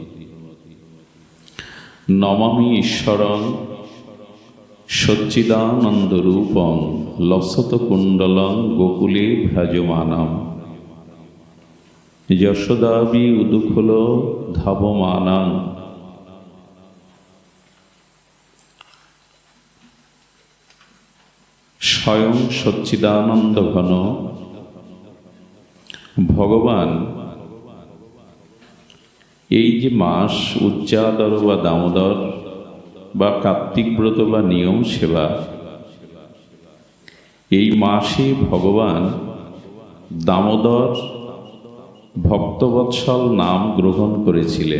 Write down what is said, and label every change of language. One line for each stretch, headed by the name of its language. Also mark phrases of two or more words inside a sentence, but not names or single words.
Sanskrit: नमामि ईश्वरं सच्चिदानंद रूपं लसत कुंडलं गोकुले भ्राजमानं यशोदाबी उदुखल धावमानं स्वयं सच्चिदानंद घन
Bangla: भगवान এই যে মাস উচ্চাদর বা দামোদর বা কার্তিক ব্রত বা নিয়ম সেবা এই মাসে ভগবান দামোদর ভক্তবৎসল নাম গ্রহণ করেছিলেন।